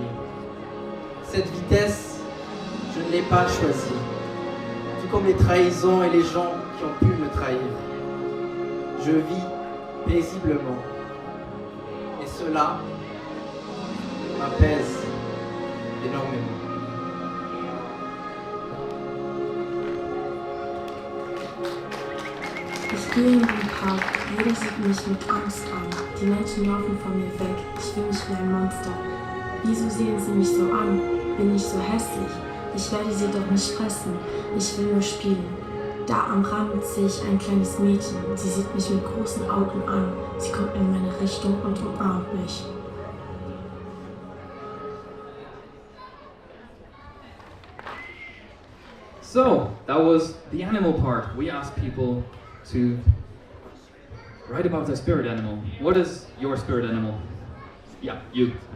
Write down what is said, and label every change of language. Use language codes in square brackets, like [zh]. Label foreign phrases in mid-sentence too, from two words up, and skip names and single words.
[fr] Cette vitesse, je ne l'ai pas choisie. Tout comme les trahisons et les gens qui ont pu me trahir. Je vis paisiblement. Et cela m'apaise énormément. [de] Ich gehe in den Park, jeder sieht mich mit Angst an. Die Menschen laufen von mir weg, ich fühle mich wie ein Monster. Wieso sehen sie mich so an? Bin ich so hässlich? Ich werde sie doch nicht fressen, ich will nur spielen. Da am Rand sehe ich ein kleines Mädchen, sie sieht mich mit großen Augen an. Sie kommt in meine Richtung und umarmt mich. [en] So, that was the animal part. We asked people to write about their spirit animal. What is your spirit animal? Yeah, you.